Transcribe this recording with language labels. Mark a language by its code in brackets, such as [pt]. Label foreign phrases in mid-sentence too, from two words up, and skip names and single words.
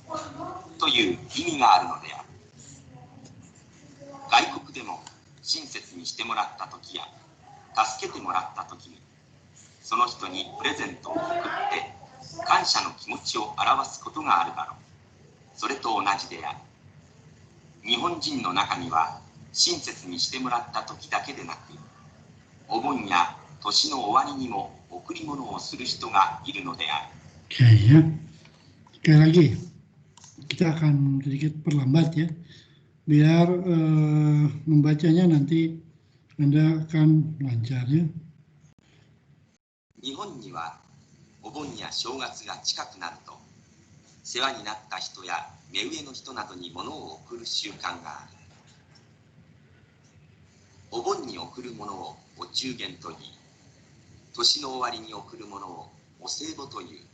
[ja] という意味があるのである。外国でも親切にしてもらった時や助けてもらった時に、その人にプレゼントを送って感謝の気持ちを表すことがあるだろう。それと同じである。日本人の中には親切にしてもらった時だけでなく、お盆や年の終わりにも贈り物をする人がいるのである。 [id] Oke ya, sekali lagi kita akan sedikit perlambat ya, biar membacanya nanti Anda akan lancar ya. [ja] 日本にはお盆や正月が近くなると、世話になった人や目上の人などに物を贈る習慣がある。お盆に贈るものをお中元と言い、年の終わりに贈るものをお歳暮という。